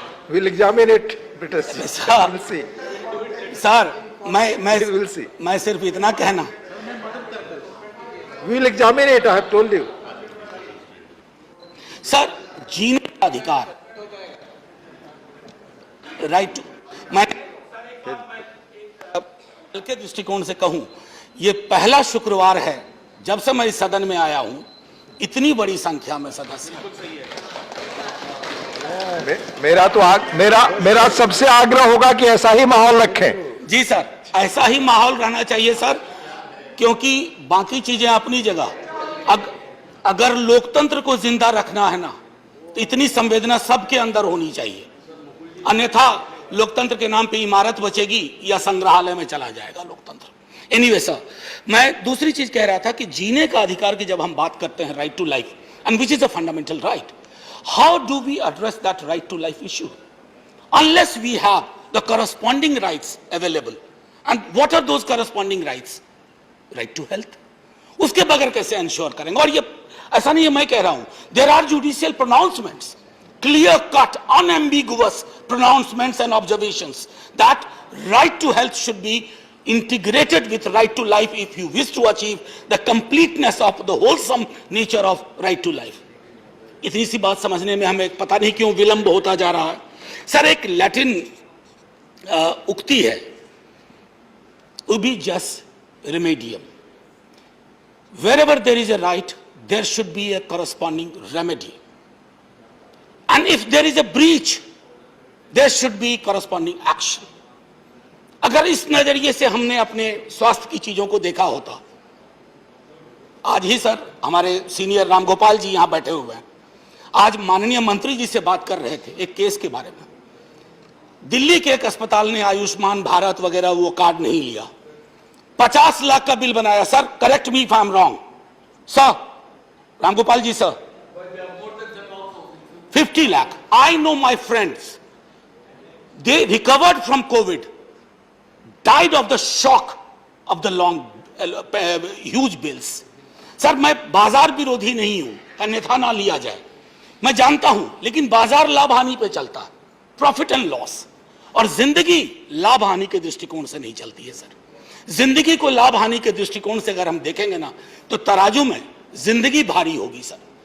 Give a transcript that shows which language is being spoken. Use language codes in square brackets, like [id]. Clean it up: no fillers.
[en] we'll examine it, British. [hi] Sir, [en] We'll see. [hi] Sir [en] We'll see. [hi] मैं सिर्फ इतना कहना, [en] We'll examine it, I have told you. [hi] Sir जीने का अधिकार, राइट, मैं के दृष्टिकोण से कहूं, यह पहला शुक्रवार है जब से मैं इस सदन में आया हूं, इतनी बड़ी संख्या में सदस्य। मेरा सबसे आग्रह होगा कि ऐसा ही माहौल रखें। जी सर, ऐसा ही माहौल रहना चाहिए सर, क्योंकि बाकी चीजें अपनी जगह, अगर लोकतंत्र को जिंदा रखना है ना, तो इतनी संवेदना सबके अंदर होनी चाहिए, अन्यथा लोकतंत्र के नाम पे इमारत बचेगी या संग्रहालय में चला जाएगा लोकतंत्र। एनीवे सर, मैं दूसरी चीज कह रहा था कि जीने का अधिकार की जब हम बात करते हैं, [en] Right to life, and which is a fundamental right, how do we address that right to life issue unless we have the corresponding rights available? And what are those corresponding rights? Right to health. [hi] उसके बगैर कैसे ensure करेंगे? और ये ऐसा नहीं है मैं कह रहा हूं, [en] there are judicial pronouncements, clear cut, unambiguous pronouncements and observations that right to health should be integrated with right to life if you wish to achieve the completeness of the wholesome nature of right to life. [hi] इतनी सी बात समझने में हमें पता नहीं क्यों विलंब होता जा रहा है। सर, एक लैटिन उक्ति है, [la] ubi jus remedium, [en] wherever there is a right there should be a corresponding remedy, and if there is a breach there should be corresponding action. [hi] अगर इस नजरिए से हमने अपने स्वास्थ्य की चीजों को देखा होता, आज ही सर हमारे सीनियर रामगोपाल जी यहां बैठे हुए हैं, आज माननीय मंत्री जी से बात कर रहे थे एक केस के बारे में, दिल्ली के एक अस्पताल ने आयुष्मान भारत वगैरह वो कार्ड नहीं लिया, 50 लाख का बिल बनाया। [en] Sir, correct me if I am wrong sir, Ramgopal ji sir, 50 lakh. I know my friends, they recovered from COVID, died of the shock of the long huge bills. [hi] Sir, मैं बाजार विरोधी नहीं हूं, अन्यथा ना लिया जाए, मैं जानता हूं, लेकिन बाजार लाभ हानि पे चलता है, [en] profit and loss, [hi] और जिंदगी लाभ हानि के दृष्टिकोण से नहीं चलती है सर। जिंदगी को लाभ हानि के दृष्टिकोण से अगर हम देखेंगे ना, तो तराजू में जिंदगी भारी होगी सर।